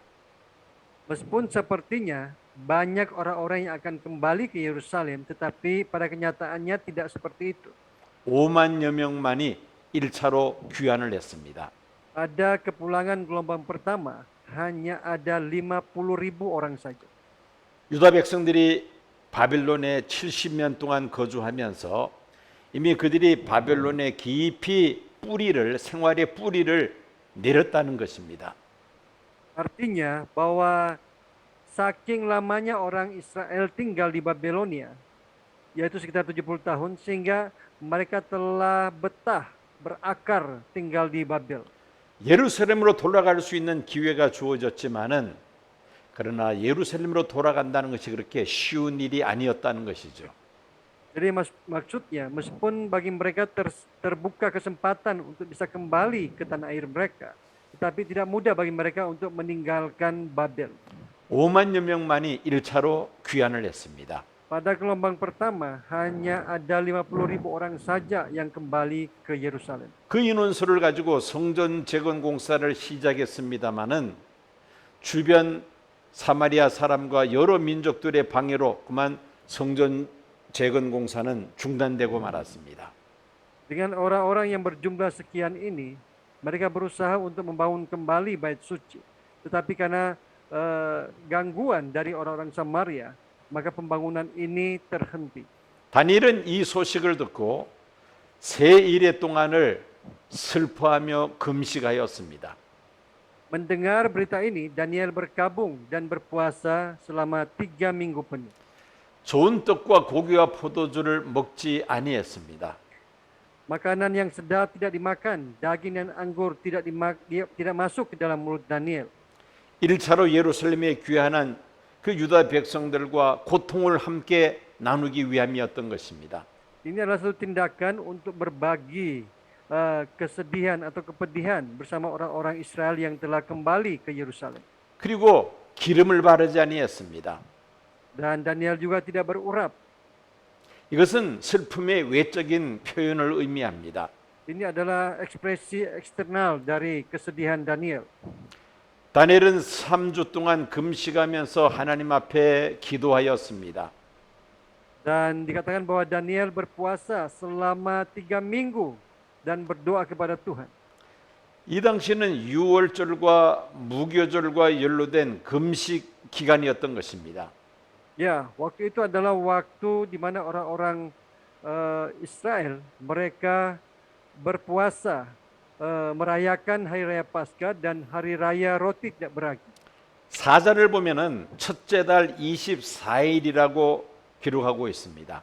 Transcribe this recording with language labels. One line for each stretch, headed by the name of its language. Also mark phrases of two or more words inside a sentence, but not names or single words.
Indonesian: Meskipun sepertinya banyak orang-orang yang akan kembali ke Yerusalem, tetapi pada kenyataannya tidak seperti itu.
Korean: 5만여 명만이 1차로 귀환을 했습니다.
Indonesian: Pada kepulangan gelombang pertama, hanya ada 50.000 orang saja.
Korean: 유다 백성들이 바벨론에 70년 동안 거주하면서 이미 그들이 바벨론에 깊이 생활의 뿌리를 내렸다는 것입니다.
Indonesian: Artinya bahwa saking lamanya orang Israel tinggal di Babelonia, yaitu sekitar 70 tahun, sehingga mereka telah betah, berakar tinggal di Babel.
Korean: 예루살렘으로 돌아갈 수 있는 기회가 주어졌지만은 그러나 예루살렘으로 돌아간다는 것이 그렇게 쉬운 일이 아니었다는 것이죠.
Indonesian: Jadi maksudnya meskipun bagi mereka terbuka kesempatan untuk bisa kembali ke tanah air mereka, tetapi tidak mudah bagi mereka untuk meninggalkan Babel.
Korean: 5만여 명만이 1차로 귀환을 했습니다.
Indonesian: Pada gelombang pertama hanya ada 50.000 orang saja yang kembali ke Yerusalem.
Korean: 그 인원수를 가지고 성전 재건 공사를 시작했습니다마는 주변 사마리아 사람과 여러 민족들의 방해로 그만 성전 재건 공사는 중단되고 말았습니다.
Indonesian: Dengan orang-orang yang berjumlah sekian ini, mereka berusaha untuk membangun kembali bait suci. Tetapi karena gangguan dari orang-orang Samaria, maka pembangunan ini terhenti.
Korean: 다니엘은 이 소식을 듣고 세 일의 동안을 슬퍼하며 금식하였습니다.
Indonesian: Mendengar berita ini, Daniel berkabung dan berpuasa selama 3 minggu penuh.
Korean: 좋은 떡과 고기와 포도주를 먹지 아니했습니다.
Indonesian: Makanan yang sedap tidak dimakan, daging dan anggur tidak masuk ke dalam mulut Daniel.
Korean: 1차로 예루살렘에 귀환한 그 유다 백성들과 고통을 함께 나누기 위함이었던 것입니다.
Indonesian: Ini adalah satu tindakan untuk berbagi kesedihan atau kepedihan bersama orang-orang Israel yang telah kembali ke Yerusalem.
Korean: 그리고 기름을 바르지 아니했습니다.
Indonesian: Dan Daniel juga tidak berurap.
Korean: 이것은 슬픔의 외적인 표현을 의미합니다.
Indonesian: Ini adalah ekspresi eksternal dari kesedihan Daniel.
Korean: 다니엘은 3주 동안 금식하면서 하나님 앞에 기도하였습니다.
Indonesian: Dan dikatakan bahwa Daniel berpuasa selama 3 minggu dan berdoa kepada Tuhan.
Korean: 이 당시는 유월절과 무교절과 연루된 금식 기간이었던 것입니다.
Indonesian: Ya, waktu itu adalah waktu di mana orang-orang Israel mereka berpuasa merayakan hari raya Paskah dan hari raya roti tidak beragi.
Korean: 사절을 보면은 첫째 달 24일이라고 기록하고 있습니다.